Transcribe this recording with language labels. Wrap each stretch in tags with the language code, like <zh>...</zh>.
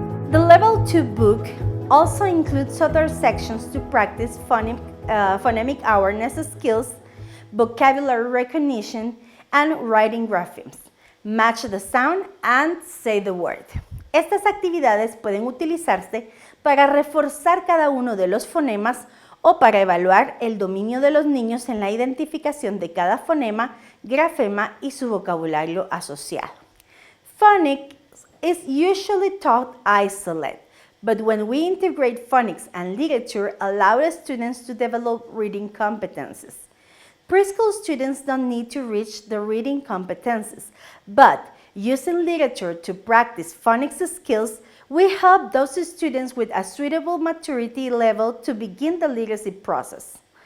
<en>The Level 2 book also includes other sections to practice phonemic awareness skills, vocabulary recognition, and writing graphemes. Match the sound and say the word.</en> <es>Estas actividades pueden utilizarse para reforzar cada uno de los fonemas o para evaluar el dominio de los niños en la identificación de cada fonema, grafema y su vocabulario asociado.</es> <en>Phonics is usually taught isolated, but when we integrate phonics and literature, allow students to develop reading competencies. Preschool students don't need to reach the reading competencies, but using literature to practice phonics skills, we help those students with a suitable maturity level to begin the literacy process.</en>